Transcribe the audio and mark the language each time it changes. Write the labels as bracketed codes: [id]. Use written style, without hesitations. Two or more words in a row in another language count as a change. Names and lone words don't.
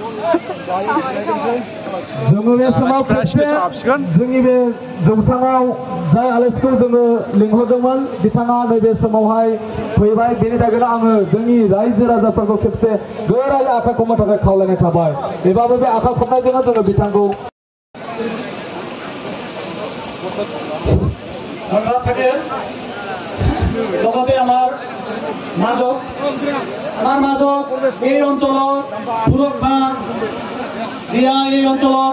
[brx] जोङो बे समाव जोंनि बे जौसाङाव जाय आलासिखौ जोङो लिंहरदोंमोन बिथाङा नैबे समावहाय फैबाय बेनि थाखायनो आङो जोंनि रायजो राजाफोरखौ खेबसे गोरायै आखाइ खबनो थाखाय खावलायनाय थाबाय बेबाबो बे आखाइ खबनायजोंनो जोङो बिथांखौ [as] লগতে আমাৰ মাজত এই অঞ্চলত সুৰক্ষা দিয়া এই অঞ্চলত